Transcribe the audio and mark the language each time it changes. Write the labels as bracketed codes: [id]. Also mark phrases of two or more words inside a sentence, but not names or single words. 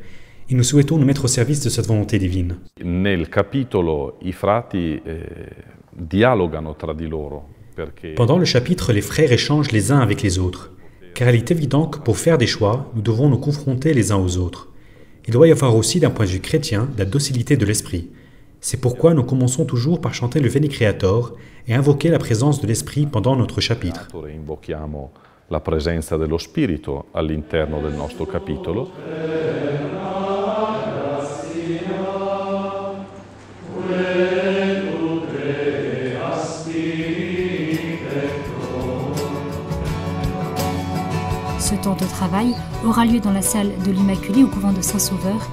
[fr] Et nous souhaitons nous mettre au service de cette volonté divine. Pendant le chapitre, les frères échangent les uns avec les autres, car il est évident que pour faire des choix, nous devons nous confronter les uns aux autres. Il doit y avoir aussi, d'un point de vue chrétien, la docilité de l'esprit. C'est pourquoi nous commençons toujours par chanter le Veni Creator et invoquer la présence de l'Esprit pendant notre chapitre. [it] La presenza dello Spirito all'interno del nostro capitolo. [fr] Ce temps de travail aura lieu dans la salle de l'Immaculée au couvent de Saint-Sauveur.